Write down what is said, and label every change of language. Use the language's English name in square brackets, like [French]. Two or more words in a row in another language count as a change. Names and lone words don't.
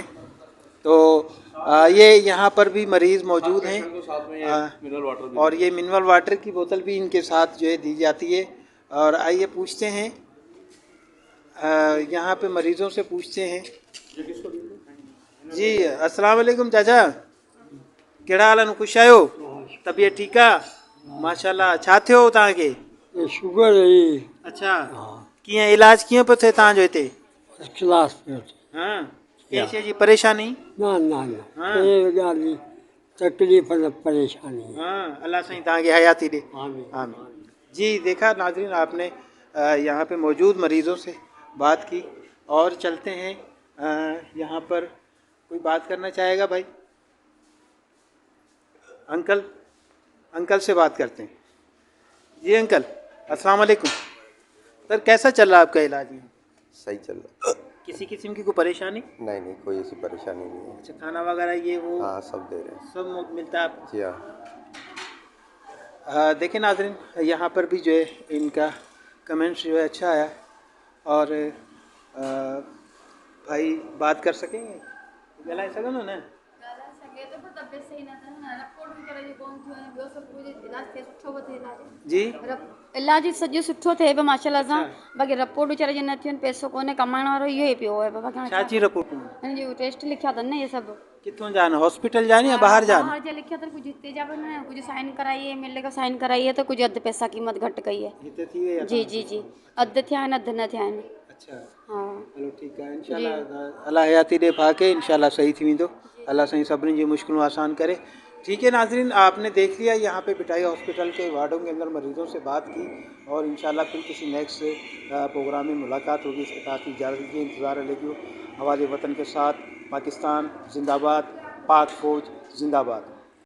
[Urdu] تو یہ یہاں پر بھی مریض موجود ہیں اور یہ [English] mineral water [Urdu] کی بوتل بھی ان کے ساتھ جو ہے دی جاتی ہے. اور آئیے پوچھتے ہیں، یہاں پے مریضوں سے پوچھتے ہیں. [Sindhi] जी [Arabic] السلام عليكم [Sindhi] चाचा, केड़ा हाल है? खुश आयो? तबीयत ठीक है? माशाल्लाह। छा थियो तव्हांखे? शुगर है। अच्छा, कीअं इलाज कीअं पियो थिए तव्हांजो हिते? क्लास पे हाँ, कंहिं शइ जी परेशानी? न हाँ। ॻाल्हि जी तकलीफ़ न परेशानी। हाँ, अल्लाह साईं तव्हांखे हयाती ॾे। आमीन। आमीन। [Urdu] جی دیکھا ناظرین، آپ نے یہاں پے موجود مریضوں سے بات کی اور چلتے ہیں. یہاں پر کوئی بات کرنا چاہے گا بھائی? انکل سے بات کرتے ہیں. جی انکل, [Arabic] السلام عليكم. [Urdu] سر، کیسا چل رہا ہے آپ کا علاج میں? صحیح چل رہا ہے. کسی قسم کی کوئی پریشانی? نہیں، کوئی ایسی پریشانی نہیں ہے. اچھا، کھانا وغیرہ یہ وہ? ہاں، سب دے رہے ہیں. سب ملتا ہے آپ کو? جی ہاں. دیکھیں ناظرین، یہاں پر بھی جو ہے ان کا کمنٹس جو ہے اچھا آیا. اور بھائی بات کر سکیں گے? [Sindhi] ॻाल्हाए सघंदो न? जी, इलाज सॼो सुठो थिए पियो माशाल्लाह सां। बाक़ी रिपोर्ट वीचारे जी न थियूं आहिनि, पैसो कोन्हे, कमाइण वारो इहो ई पियो आहे। बाक़ी छा जी रिपोर्टूं? हिन जो टेस्ट लिखिया अथनि न, ये सभु किथों जान? हॉस्पिटल जान या बाहर जान? बाहर जा लिखिया अथनि, कुछ हिते जा बि न, कुछ साइन कराई है, एमएलए का साइन कराई है, तो कुछ अधु पैसा कीमत घटि कई है। हिते थी वई आहे? जी, अधु थिया आहिनि, अधु न थिया आहिनि। अच्छा, हाँ, हलो ठीकु आहे। इंशाल्लाह अल्लाह हयाती ॾे पाके, इंशाल्लाह सही थी वेंदो। अल्लाह साईं सभिनी जी मुश्किलूं आसान करे। [Urdu] ٹھیک ہے ناظرین، آپ نے دیکھ لیا یہاں پے بھٹائی ہاسپٹل کے وارڈوں کے اندر مریضوں سے بات کی اور ان شاء اللہ پھر کسی [English] next program [Urdu] میں ملاقات ہوگی. اس کے ساتھ ہی اجازت دیجیے۔ انتظار ہے آواز وطن کے ساتھ. پاکستان زندہ باد، پاک فوج زندہ باد.